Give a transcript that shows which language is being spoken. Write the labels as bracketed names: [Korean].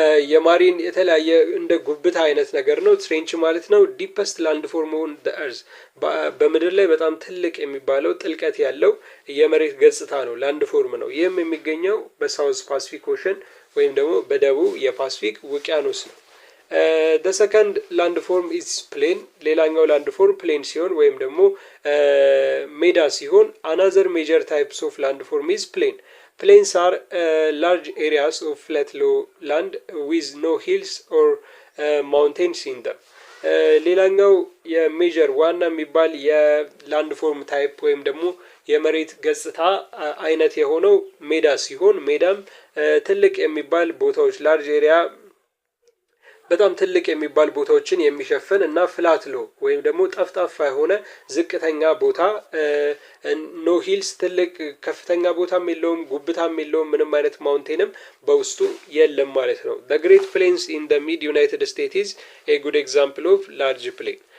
[Amharic] የማሪን የተለያየ እንደ ጉብታ አይነት ነገር ነው። ትሬንች ማለት ነው ዲፐስት ላንድ ፎርም ኦን ዘ እርዝ በምድር ላይ በጣም ትልቅ የሚባለው ጥልቀት ያለው የመሬት ገጽታ ነው፣ ላንድ ፎርም ነው። ይህም የሚገኘው በሳውዝ ፓሲፊክ ኦሽን ወይም ደግሞ በደቡብ የፓሲፊክ ውቅያኖስ ነው። [English] the second landform is plain [Amharic] ሌላኛው landform plain ሲሆን ወይም ደግሞ ሜዳ ሲሆን [English] another major types of landform is plain. Plains are large areas of flat lowland with no hills or mountains in them. [Amharic] ሌላኛው የሜጀር ዋና የሚባል የላንድ ፎርም ታይፕ ወይም ደግሞ የመሬት ገጽታ አይነት የሆነው ሜዳ ሲሆን ሜዳም ትልቅ የሚባል ቦታዎች ላርጅ ኤሪያ በጣም ትልቅ የሚባል ቦታዎችን የሚሸፍን እና ፍላት ሎ ወይም ደግሞ ጠፍጣፋ የሆነ ዝቅተኛ ቦታ ኖ ሂልስ ትልቅ ከፍተኛ ቦታም የለውም ጉብታም የለውም ምንም አይነት ማውንቴንም በውስጡ የለም ማለት ነው። [English] The Great Plains in the Mid United States is a good example of large plain.